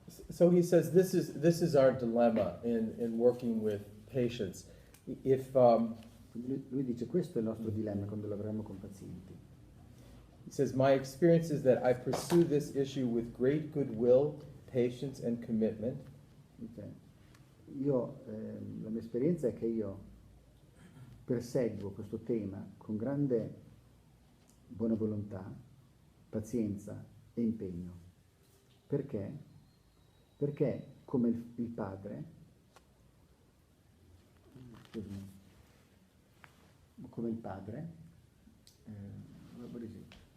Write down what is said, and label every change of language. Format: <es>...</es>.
<en>So he says this is our dilemma in working with patients. If</en> <it>Quindi lui dice questo è il nostro dilemma quando lavoriamo con pazienti.</it> <en>he says, my experience is that I pursue this issue with great goodwill, patience, and commitment.</en> <it>Dice, la mia esperienza è che io perseguo questo tema con grande buona volontà, pazienza e impegno. Perché? Perché come il padre, scusami, come il padre,</it> <en>what is it?</en>